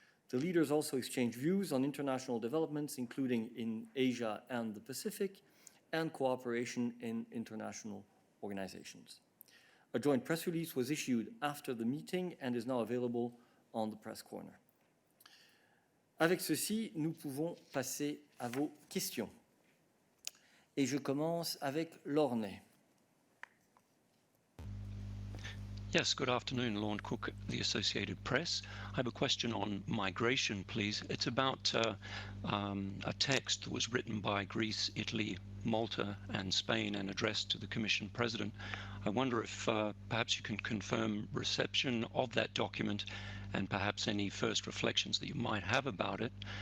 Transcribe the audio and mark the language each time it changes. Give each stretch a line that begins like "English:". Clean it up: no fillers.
English: The leaders also exchanged views on international developments, including in Asia and the Pacific, and cooperation in international organizations. A joint press release was issued after the meeting and is now available on the press corner.
French: Avec ceci, nous pouvons passer à vos questions. Et je commence avec Lornay.
English: Yes, good afternoon, Lorne Cook, the Associated Press. I have a question on migration, please. It's about a text that was written by Greece, Italy, Malta and Spain and addressed to the Commission President. I wonder if perhaps you can confirm reception of that document and perhaps any first reflections that you might have about it.